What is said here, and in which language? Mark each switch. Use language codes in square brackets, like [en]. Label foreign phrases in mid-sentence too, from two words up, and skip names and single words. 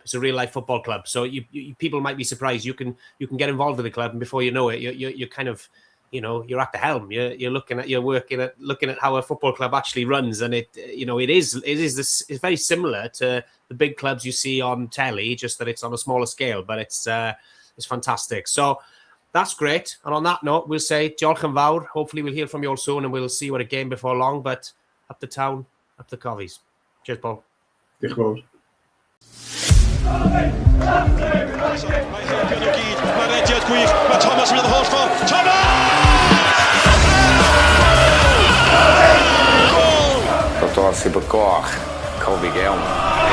[en] It's a real life football club. So you people might be surprised. You can get involved with the club, and before you know it, you're kind of, you're at the helm. You're looking at how a football club actually runs, and it's very similar to the big clubs you see on telly, just that it's on a smaller scale. But it's fantastic. So That's great. And on that note, we'll say [cy] diolch yn fawr. [en] Hopefully we'll hear from you all soon and we'll see you at a game before long. But up the town, up the Cofies. Cheers, Paul. [cy] Diolch yn fawr. Mae helpu nhw gyd, mae rediad gwych, mae Thomas yn mynd y holl ffordd. Thomas! Dr. Sibach Cofic Elm.